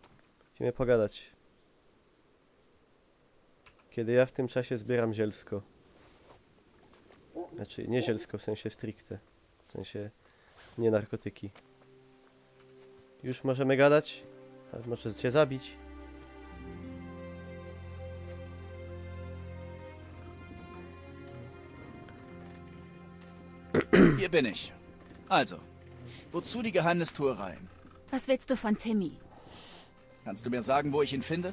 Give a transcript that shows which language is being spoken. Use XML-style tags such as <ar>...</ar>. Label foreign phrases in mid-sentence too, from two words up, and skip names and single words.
<pl>Musimy pogadać. Kiedy ja w tym czasie zbieram zielsko. Znaczy nie zielsko w sensie stricte. W sensie nie narkotyki. Już możemy gadać? A może cię zabić?</pl> <de>Hier bin ich. Also, wozu die Geheimnistuerei? Was willst du von Timmy? Kannst du mir sagen, wo ich ihn finde?</de>